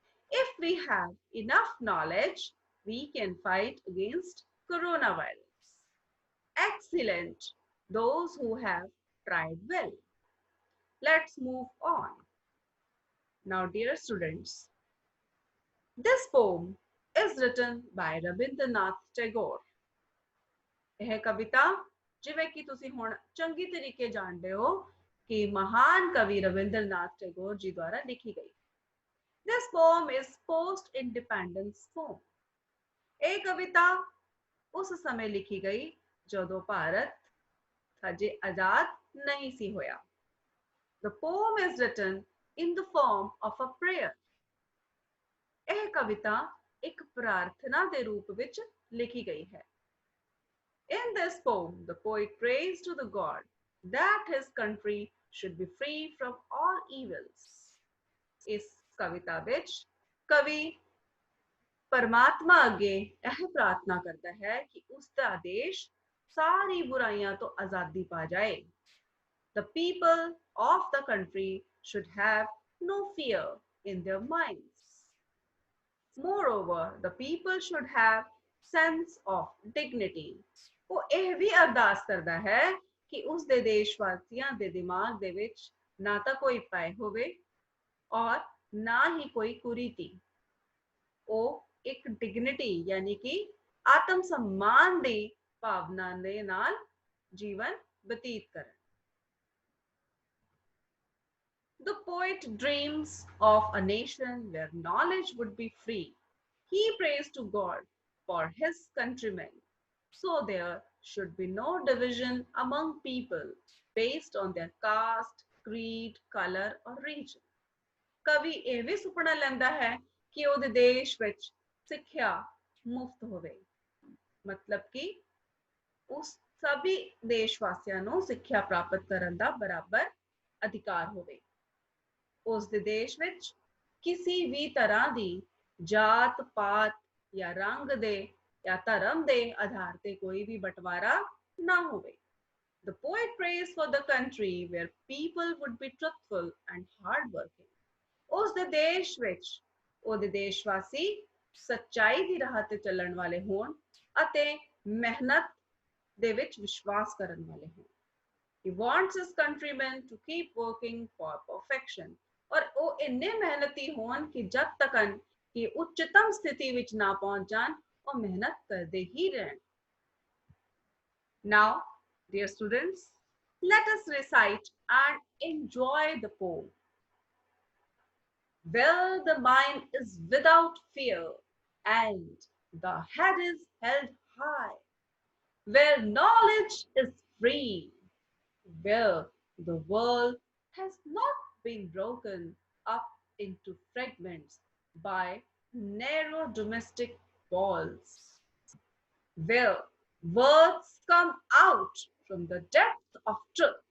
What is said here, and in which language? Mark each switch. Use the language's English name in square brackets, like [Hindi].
[English] If we have enough knowledge, we can fight against coronavirus. Excellent, those who have tried well. Let's move on. Now, dear students, this poem is written by Rabindranath Tagore. [Punjabi] ਇਹ ਕਵਿਤਾ ਜਿਵੇਂ ਕਿ ਤੁਸੀਂ ਹੁਣ ਚੰਗੀ ਤਰੀਕੇ ਜਾਣਦੇ ਹੋ ਕਿ ਮਹਾਨ ਕਵੀ ਰਵਿੰਦਰਨਾਥ ਟੈਗੋਰ ਜੀ ਦੁਆਰਾ ਲਿਖੀ ਗਈ। [English] This poem is post-independence poem. [Punjabi] ਇਹ ਕਵਿਤਾ ਉਸ ਸਮੇਂ ਲਿਖੀ ਗਈ ਜਦੋਂ ਭਾਰਤ ਹਜੇ ਆਜ਼ਾਦ ਨਹੀਂ ਸੀ ਹੋਇਆ। [English] The poem is written in the form of a prayer. [Punjabi] ਇਹ ਕਵਿਤਾ ਇੱਕ ਪ੍ਰਾਰਥਨਾ ਦੇ ਰੂਪ ਵਿੱਚ ਲਿਖੀ ਗਈ ਹੈ। [English] In this poem, the poet prays to the God that his country should be free from all evils. [Punjabi] ਇਸ ਕਵਿਤਾ ਵਿੱਚ ਕਵੀ ਪਰਮਾਤਮਾ ਅੱਗੇ ਇਹ ਪ੍ਰਾਰਥਨਾ ਕਰਦਾ ਹੈ ਕਿ ਉਸ ਦਾ ਦੇਸ਼ ਸਾਰੀ ਬੁਰਾਈਆਂ ਤੋਂ ਆਜ਼ਾਦੀ ਪਾ ਜਾਏ। [English] The people of the country should have no fear in their minds. Moreover, the people should have sense of dignity. [Punjabi] ਉਹ ਇਹ ਵੀ ਅਰਦਾਸ ਕਰਦਾ ਹੈ ਕਿ ਉਸ ਦੇ ਦੇਸ਼ ਵਾਸੀਆਂ ਦੇ ਦਿਮਾਗ ਦੇ ਵਿੱਚ ਨਾ ਤਾਂ ਕੋਈ ਭੈ ਹੋਵੇ ਔਰ ਨਾ ਹੀ ਕੋਈ ਕੁਰੀਤੀ। ਉਹ ਇੱਕ ਡਿਗਨਿਟੀ ਯਾਨੀ ਕਿ ਆਤਮ सम्मान ਦੀ ਭਾਵਨਾ ਦੇ ਨਾਲ ਜੀਵਨ ਬਤੀਤ ਕਰਨ। [English] The poet dreams of a nation where knowledge would be free. He prays to God for his countrymen, so there should be no division among people based on their caste, creed, color or region. [Punjabi] ਕਵੀ ਇਹ ਵੀ ਸੁਪਨਾ ਲੈਂਦਾ ਹੈ ਕਿ ਉਹਦੇ ਦੇਸ਼ ਵਿੱਚ ਸਿੱਖਿਆ ਮੁਫਤ ਹੋਵੇ, ਮਤਲਬ ਕਿ ਉਸ ਸਭੀ ਦੇਸ਼ ਵਾਸੀਆਂ ਨੂੰ ਸਿੱਖਿਆ ਪ੍ਰਾਪਤ ਕਰਨ ਦਾ ਬਰਾਬਰ ਅਧਿਕਾਰ ਹੋਵੇ। ਉਸ ਦੇ ਦੇਸ਼ ਵਿੱਚ ਕਿਸੇ ਵੀ ਤਰ੍ਹਾਂ ਦੀ ਜਾਤ ਪਾਤ ਜਾਂ ਰੰਗ ਦੇ ਜਾਂ ਧਰਮ ਦੇ ਆਧਾਰ ਤੇ ਕੋਈ ਵੀ ਬਟਵਾਰਾ ਨਾ ਹੋਵੇ। [English] The poet prays for the country where people would be truthful and hardworking. [Punjabi] ਉਸ ਦੇ ਦੇਸ਼ ਵਿੱਚ ਉਹਦੇ ਦੇਸ਼ ਵਾਸੀ ਸੱਚਾਈ ਦੀ ਰਾਹ ਤੇ ਚੱਲਣ ਵਾਲੇ ਹੋਣ ਅਤੇ ਮਿਹਨਤ ਦੇ ਵਿੱਚ ਵਿਸ਼ਵਾਸ ਕਰਨ ਵਾਲੇ ਹੋਣ। [English] He wants his countrymen to keep working for perfection. [Punjabi] ਔਰ ਉਹ ਇੰਨੇ ਮਿਹਨਤੀ ਹੋਣ ਕਿ ਜਦ ਤੱਕ ਕਿ ਉੱਚਤਮ ਸਥਿਤੀ ਵਿੱਚ ਨਾ ਪਹੁੰਚ ਜਾਣ ਉਹ ਮਿਹਨਤ ਕਰਦੇ ਹੀ ਰਹਿਣ। [English] Now, dear students, let us recite and enjoy the poem. Where the mind is without fear and the head is held high, where knowledge is free, where the world has not been broken up into fragments by narrow domestic walls, where words come out from the depth of truth,